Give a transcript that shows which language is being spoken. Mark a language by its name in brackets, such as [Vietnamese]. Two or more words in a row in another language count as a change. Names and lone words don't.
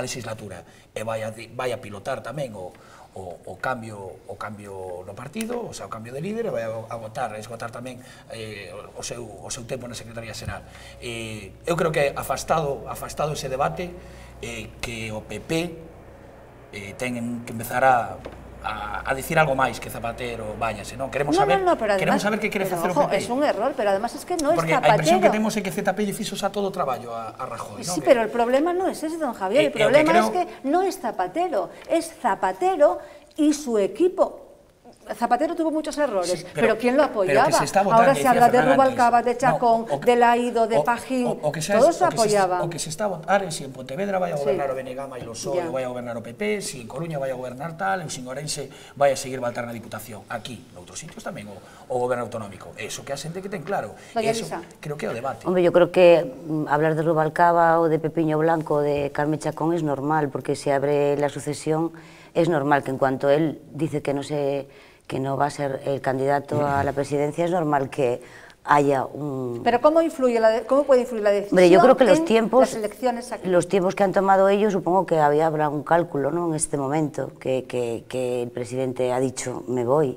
[Galician] E vai a pilotar tamén o o cambio no partido, [Spanish] o sea, [Galician] o cambio de líder, e vai a esgotar tamén o seu tempo na Secretaría Xeral. Eu creo que afastado ese debate, que o PP ten que empezar a dicir algo máis que Zapatero, váyase, non? Queremos saber que quere facer o PP. [Spanish] Es un error, pero además es que no es Zapatero. [Galician] Porque a impresión que temos é que ZP lle fixo xa todo o traballo a Rajoy, non? [Spanish] Sí, pero el problema no es ese, don Javier, el problema es que no es Zapatero, es Zapatero y su equipo. Zapatero tuvo muchos errores, sí, pero ¿quién lo apoyaba? Ahora se habla de Rubalcaba, de Chacón, de Laído, de Pajín, todos lo apoyaban. [Galician] O que se está a votar é se en Pontevedra vai a gobernar o Benegama e o PSOE, vai a gobernar o PP, se en Coruña vai a gobernar tal, e se en Ourense vai a seguir Baltar na Diputación. Aquí, noutros sitios tamén, o goberno autonómico. Eso que a xente que ten claro. Eso creo que é o debate. [Spanish] Hombre, yo creo que hablar de Rubalcaba ou de Pepiño Blanco ou de Carme Chacón es normal, porque se abre la sucesión, es normal que en cuanto él dice que no va a ser el candidato a la presidencia, es normal que haya un... Pero ¿cómo puede influir la decisión? Hombre, yo creo que los tiempos que han tomado ellos, supongo que habrá un cálculo, ¿no?, en este momento, que el presidente ha dicho, me voy.